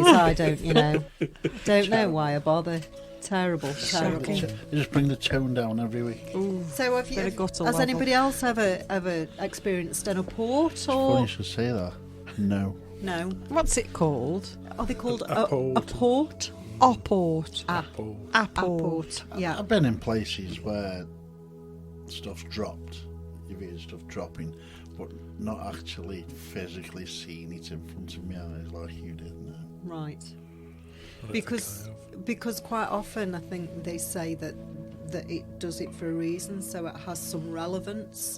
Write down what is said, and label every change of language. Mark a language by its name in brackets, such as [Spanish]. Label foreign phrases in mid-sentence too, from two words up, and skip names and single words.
[English] I don't, don't know why I bother. Terrible. Shocking. You just bring the tone down every week. ooh. So have Bit of gutter has level. anybody else ever experienced an apport Funny or you should say that. No. no? What's it called? Are they called Apport. apport? Apport. Oh, Apport. Apport. Yeah. I've been in places where stuff's dropped. You've heard stuff dropping, but not actually physically seeing it in front of my eyes like you did now. Right. I don't Because think I have. because quite often I think they say that it does it for a reason, so it has some relevance.